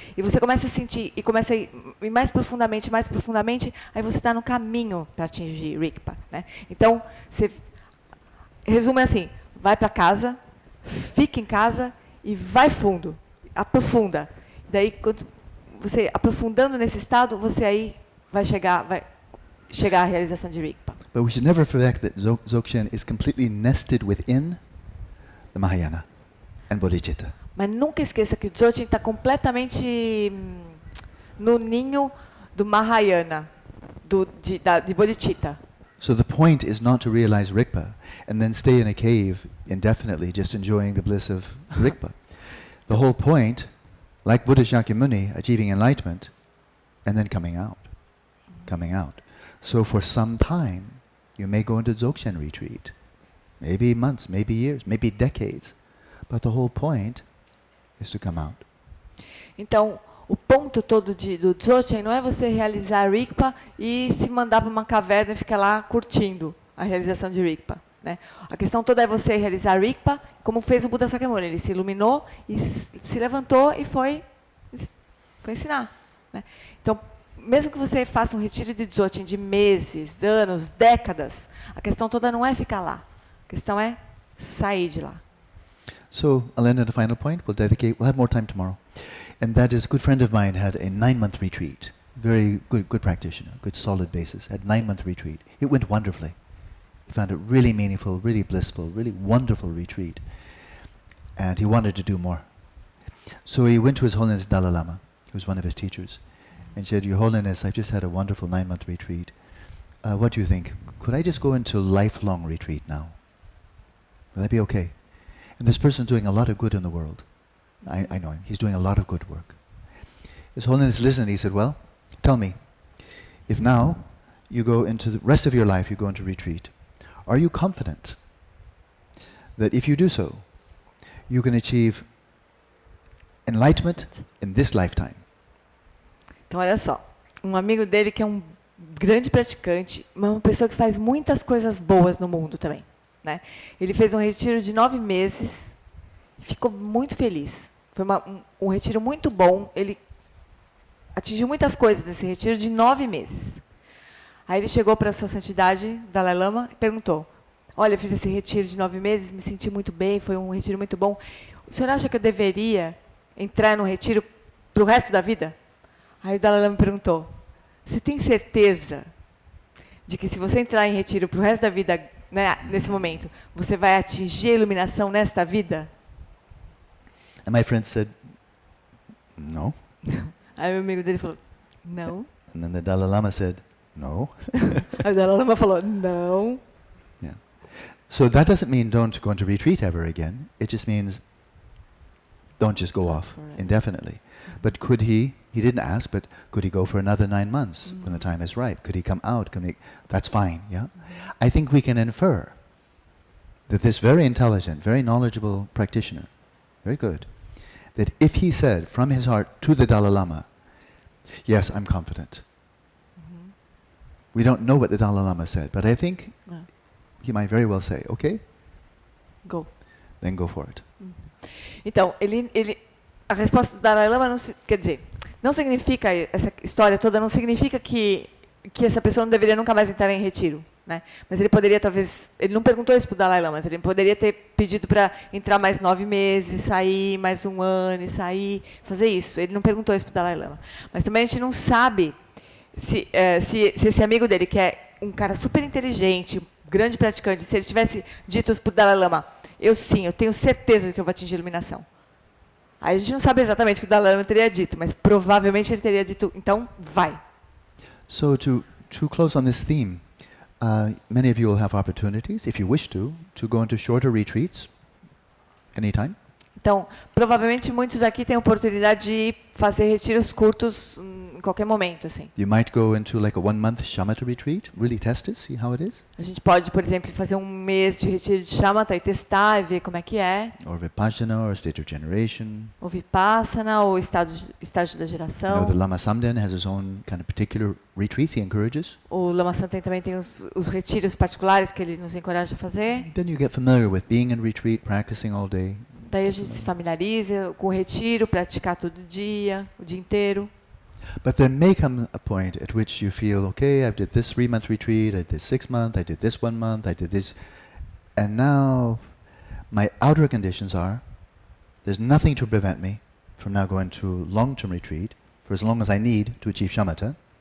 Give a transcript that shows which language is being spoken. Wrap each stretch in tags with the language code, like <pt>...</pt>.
<pt>E você começa a sentir, e começa a ir mais profundamente, aí você está no caminho para atingir rigpa. Né? Então, resumo assim, vai para casa, fica em casa e vai fundo, aprofunda. Daí, quando você aprofundando nesse estado, você aí vai chegar à realização de rigpa.</pt> <en>But we should never forget that Dzogchen is completely nested within the Mahayana and bodhicitta.</en> <pt>Mas nunca esqueça que o Dzogchen está completamente no ninho do Mahayana, de bodhicitta.</pt> <en>So the point is not to realize rigpa and then stay in a cave indefinitely just enjoying the bliss of rigpa. The whole point, like Buddha Shakyamuni achieving enlightenment and then coming out. So for some time, you may go into Dzogchen retreat. Maybe months, maybe years, maybe decades. But the whole point is to come out.</en> <pt>Então, o ponto todo do Dzogchen não é você realizar rigpa e se mandar para uma caverna e ficar lá curtindo a realização de rigpa. Né? A questão toda é você realizar rigpa, como fez o Buda Sakyamuni. Ele se iluminou e se levantou e foi ensinar. Né? Então, mesmo que você faça um retiro de Dzogchen de meses, anos, décadas, a questão toda não é ficar lá. A questão é sair de lá.</pt> <en>So, I'll end at a final point. We'll have more time tomorrow. And that is, a good friend of mine had a 9-month retreat. Very good practitioner, good solid basis. Had a 9-month retreat. It went wonderfully. He found it really meaningful, really blissful, really wonderful retreat. And he wanted to do more. So he went to His Holiness Dalai Lama, who was one of his teachers, and said, Your Holiness, I've just had a wonderful 9-month retreat. What do you think? Could I just go into lifelong retreat now? Will that be okay? And this person's doing a lot of good in the world. I know him. He's doing a lot of good work. His Holiness listened. He said, well, tell me, if now you go into the rest of your life, you go into retreat, are you confident that if you do so, you can achieve enlightenment in this lifetime?</en> <pt>Então, olha só. Um amigo dele que é um grande praticante, mas uma pessoa que faz muitas coisas boas no mundo também. Né? Ele fez um retiro de 9 meses e ficou muito feliz. Foi um retiro muito bom. Ele atingiu muitas coisas nesse retiro de 9 meses. Aí ele chegou para a sua santidade, Dalai Lama, e perguntou, olha, eu fiz esse retiro de 9 meses, me senti muito bem, foi um retiro muito bom. O senhor acha que eu deveria entrar no retiro para o resto da vida? Aí o Dalai Lama perguntou, você tem certeza de que se você entrar em retiro para o resto da vida, né, nesse momento, você vai atingir a iluminação nesta vida?</pt> <en>And my friend said, no.</en> <pt>Aí meu amigo dele falou, não.</pt> <en>And then the Dalai Lama said, no.</en> <pt>Aí o Dalai Lama falou, não.</pt> <en>Yeah. So that doesn't mean don't go into retreat ever again. It just means don't just go off indefinitely. But could he didn't ask, but could he go for another 9 months when the time is right? Could he come out? That's fine, yeah? I think we can infer that this very intelligent, very knowledgeable practitioner, very good, that if he said from his heart to the Dalai Lama, yes, I'm confident. We don't know what the Dalai Lama said, but I think he might very well say, okay, Go. then go for it.</en> <pt>Então, a resposta do Dalai Lama quer dizer, não significa, essa história toda não significa que essa pessoa não deveria nunca mais entrar em retiro, né? Mas ele poderia talvez, ele não perguntou isso para o Dalai Lama, mas ele poderia ter pedido para entrar mais 9 meses, sair mais 1 ano e sair, fazer isso. Ele não perguntou isso para o Dalai Lama. Mas também a gente não sabe se esse amigo dele, que é um cara super inteligente, grande praticante, se ele tivesse dito para o Dalai Lama, eu tenho certeza de que eu vou atingir a iluminação. Aí a gente não sabe exatamente o que o Dalai Lama teria dito, mas provavelmente ele teria dito, então vai.</pt> <en>So to close on this theme, many of you will have opportunities, if you wish to go into shorter retreats anytime.</en> <pt>Então, provavelmente muitos aqui têm a oportunidade de fazer retiros curtos em qualquer momento, assim.</pt> <en>You might go into like a 1-month shamatha retreat, really test it, see how it is.</en> <pt>A gente pode, por exemplo, fazer 1 mês de retiro de shamatha e testar e ver como é que é.</pt> <en>Or vipassana, or state of generation.</en> <pt>Ou vipassana, ou estágio da</pt> <en>You know,</en> <pt>geração.</pt> <en>the Lama Samden has his own kind of particular retreats he encourages.</en> <pt>O Lama Samden também tem os retiros particulares que ele nos encoraja a fazer.</pt> <en>Then you get familiar with being in retreat, practicing all day.</en> <pt>Daí a gente se familiariza com o retiro, praticar todo dia, o dia inteiro.</pt> <en>But there may come a point at which you feel, okay, I did this 3-month retreat, I did this 6-month, I did this 1 month, I did this, and now my outer conditions are, there's nothing to prevent me from now going to long-term retreat for as long as I need to achieve shamatha.</en>